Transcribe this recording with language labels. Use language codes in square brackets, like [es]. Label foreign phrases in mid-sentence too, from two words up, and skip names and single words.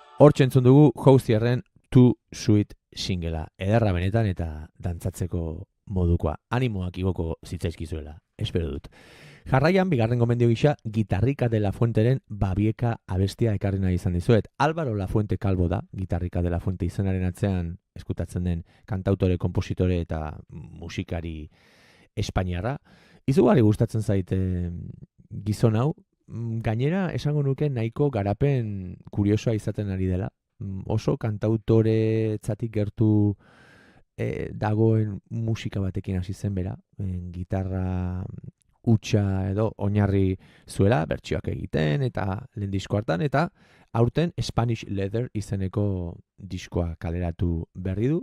[eu] Hortxe entzun dugu Hozierren Too Sweet singela. Ederra benetan eta dantzatzeko modukoa. Animoak igoko zitzaizkizuela, espero dut. Jarraian, bigarren gomendio gisa, Gitarrika de la Fuenteren Babieka abestia ekarri nahi izan dizuet. Álvaro Lafuente Calvo da, Gitarrika de la Fuente izenaren atzean eskutatzen den kantautore, kompositore eta musikari espainiarra. Izugarri gustatzen zaite gizon hau, gainera esango nuke nahiko garapen kuriosoa izaten ari dela. Oso kantautore txatik gertu dagoen musika batekin hasi zen bera, gitarra hutsa edo oinarri zuela, bertsioak egiten eta lehen disko hartan, eta aurten Spanish Leather izeneko diskoa kaleratu berri du.